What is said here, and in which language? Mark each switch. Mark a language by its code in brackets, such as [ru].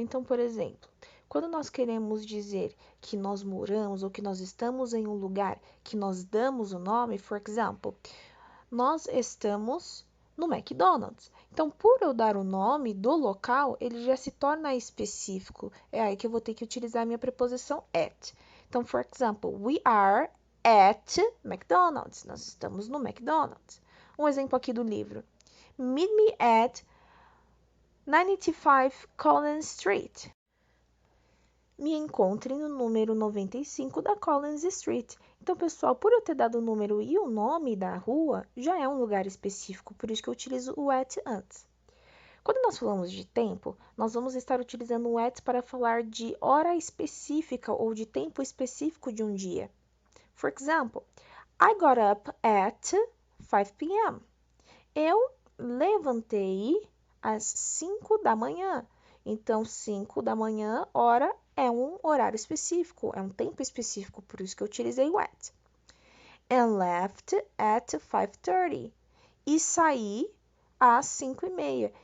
[pt] Então, por exemplo, quando nós queremos dizer que nós moramos ou que nós estamos em um lugar que nós damos o nome, [en] for example, [pt] nós estamos no McDonald's. Então, por eu dar o nome do local, ele já se torna específico. É aí que eu vou ter que utilizar a minha preposição at. Então, [en] for example, we are at McDonald's. [pt] Nós estamos no McDonald's. Um exemplo aqui do livro. [en] Meet me at 95 Collins Street. [pt] Me encontre no número 95 da Collins Street. Então, pessoal, por eu ter dado o número e o nome da rua, já é um lugar específico, por isso que eu utilizo o at antes. Quando nós falamos de tempo, nós vamos estar utilizando o at para falar de hora específica ou de tempo específico de um dia. [en] For example, I got up at 5 p.m. [pt] Eu levantei às 5 da manhã. Então, 5 da manhã, hora, é um horário específico, é um tempo específico, por isso que eu utilizei o at. [en] And left at 5:30. [pt] E saí às 5:30.